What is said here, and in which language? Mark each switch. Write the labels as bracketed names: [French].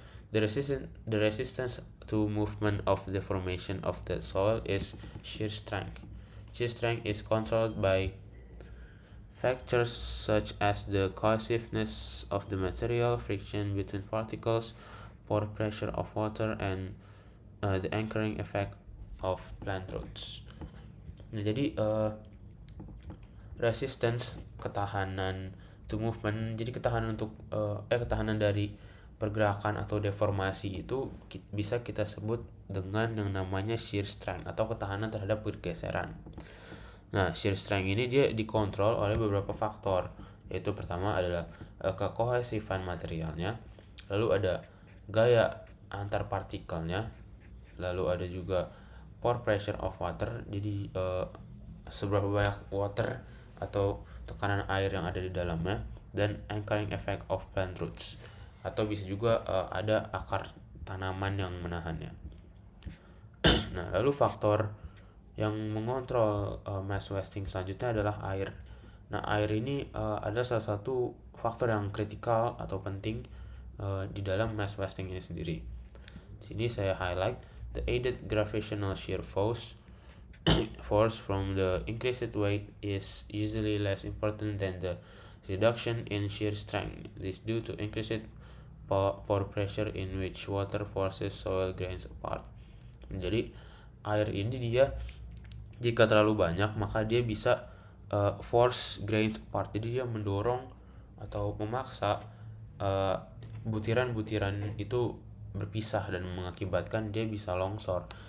[English] The resistance to movement of the formation of the soil is shear strength. Shear strength is controlled by factors such as the cohesiveness of the material, friction between particles, pore pressure of water, and the anchoring effect of plant roots. [Indonesian] Nah, jadi resistance, ketahanan to movement, jadi ketahanan untuk ketahanan dari pergerakan atau deformasi itu bisa kita sebut dengan yang namanya shear strength atau ketahanan terhadap pergeseran. Nah, shear strength ini dia dikontrol oleh beberapa faktor, yaitu pertama adalah kekohesifan materialnya, lalu ada gaya antar partikelnya, lalu ada juga pore pressure of water, jadi seberapa banyak water atau tekanan air yang ada di dalamnya, dan anchoring effect of plant roots, atau bisa juga ada akar tanaman yang menahannya. Nah, lalu faktor yang mengontrol mass wasting selanjutnya adalah air. Nah, air ini adalah salah satu faktor yang kritikal atau penting di dalam mass wasting ini sendiri. Di sini saya highlight [English] the aided gravitational shear force from the increased weight is usually less important than the reduction in shear strength. This is due to increased pore pressure in which water forces soil grains apart. [Indonesian] Jadi air ini dia jika terlalu banyak maka dia bisa [English] force grains apart. [Indonesian] Jadi dia mendorong atau memaksa butiran-butiran itu berpisah dan mengakibatkan dia bisa longsor.